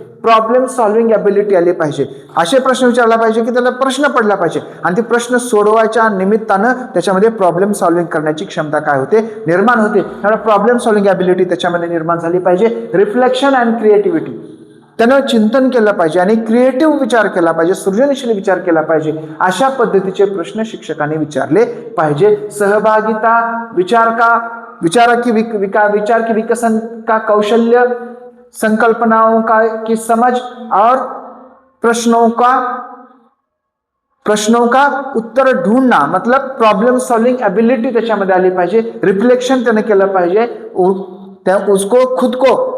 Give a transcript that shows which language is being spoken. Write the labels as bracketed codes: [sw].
[mr] Problem solving ability आली पाहिजे. असे प्रश्न विचारला पाहिजे की त्याला प्रश्न पडला पाहिजे आणि ते प्रश्न सोडवायच्या निमित्तानं त्याच्यामध्ये प्रॉब्लेम सॉल्व्हिंग करण्याची क्षमता काय होते? निर्माण होते. त्यामुळे प्रॉब्लेम सॉल्व्हिंग ॲबिलिटी त्याच्यामध्ये निर्माण झाली पाहिजे. [en] reflection and creativity, [mr] त्यानं चिंतन केलं पाहिजे आणि क्रिएटिव्ह विचार केला पाहिजे, सृजनशील विचार केला पाहिजे. अशा पद्धतीचे प्रश्न शिक्षकांनी विचारले पाहिजे. [hi] सहभागिता, विचार की विकसन का कौशल्य, संकल्पनाओं का की समझ और प्रश्नों का उत्तर ढूंढना, मतलब [mr] प्रॉब्लम सॉल्विंग एबिलिटी त्याच्यामध्ये आली पाहिजे. रिफ्लेक्शन त्याने केलं पाहिजे. [hi] उसको खुद को